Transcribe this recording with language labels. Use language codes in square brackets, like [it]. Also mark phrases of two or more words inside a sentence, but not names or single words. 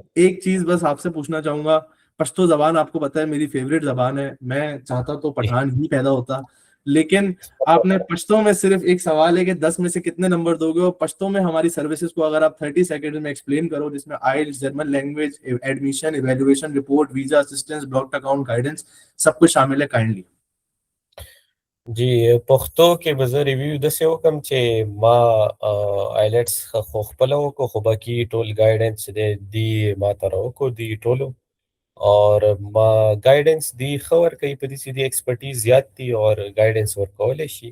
[hi] एक चीज बस आपसे पूछना चाहूंगा। पश्तो जबान आपको पता है मेरी फेवरेट जबान है, मैं चाहता तो पठान ही पैदा होता, लेकिन आपने पश्तो में सिर्फ एक सवाल है कि 10 में से कितने नंबर दोगे, और पश्तो में हमारी सर्विसेज को अगर आप 30 सेकेंड में एक्सप्लेन करो, जिसमें आइल्स, [en] German language, [hi] एडमिशन, [en] evaluation report, visa assistance, block account guidance, [hi] सब कुछ शामिल है, काइंडली। [ps] जी پښتو کې به زه ریویو داسې وکم چې ما آیلټس خو خپله وکړو، خو باقي ټول ګایډنس چې دی ما ته راوکړو دی ټولو. और ما गाइडेंस دی ښه ورکوي په دې چې دی ایکسپرټیز زیات دي او गाइडेंस ورکولی شي.